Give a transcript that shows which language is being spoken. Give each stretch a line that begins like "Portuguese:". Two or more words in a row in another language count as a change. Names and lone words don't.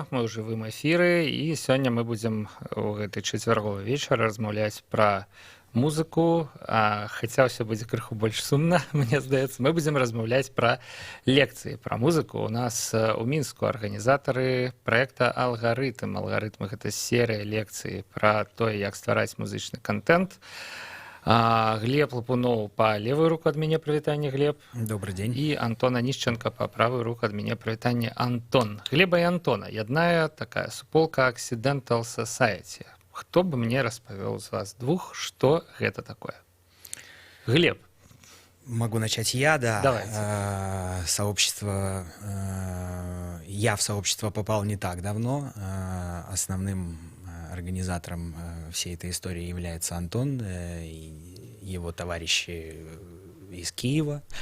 Belarusian: Мы ў жывым эфіры і сёння мы будзем у гэты чацвярговы вечар размаўляць пра музыку, хаця ўсё будзе крыху больш сумна, мне здаецца. Мы будзем размаўляць пра лекцыі, пра музыку. У нас у Мінску арганізатары праекта «Алгарытм». «Алгарытм» — гэта серыя лекцый пра тое, як ствараць музычны контент. Глеб Лапуноў
Russian: по левую руку
Belarusian: ад мяне, прывітанне, Глеб.
Russian: Добрый день.
Belarusian: И Антон Онищенко
Russian: по правую руку
Belarusian: ад мяне, прывітанне, Антон. Глеба и Антона ядная такая суполка Accidental Society. Хто бы мне распавёў з вас двух, что гэта такое? Глеб.
Russian: Могу начать я, да. Давайте. Сообщество... Я в сообщество попал не так давно. Основным организатором всей этой истории является Антон и его товарищи из Киева.